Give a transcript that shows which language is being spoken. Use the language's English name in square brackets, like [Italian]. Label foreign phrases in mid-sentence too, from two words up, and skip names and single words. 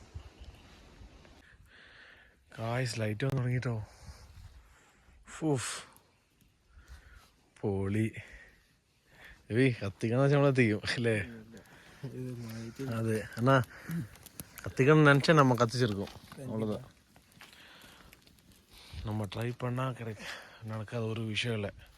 [Malayalam] കായ്സ് ലൈറ്റ് വന്ന് തുടങ്ങിട്ടോ. പൊളി. കത്തിക്കണം വെച്ചാൽ നമ്മളെത്തിക്കും അല്ലേ? അതെ എന്നാ കത്തിക്കണം [Tamil] நினச்சா நம்ம கத்திச்சிருக்கோம், அவ்வளோதான். நம்ம ட்ரை பண்ணால் நடக்காத ஒரு விஷயம் இல்லை.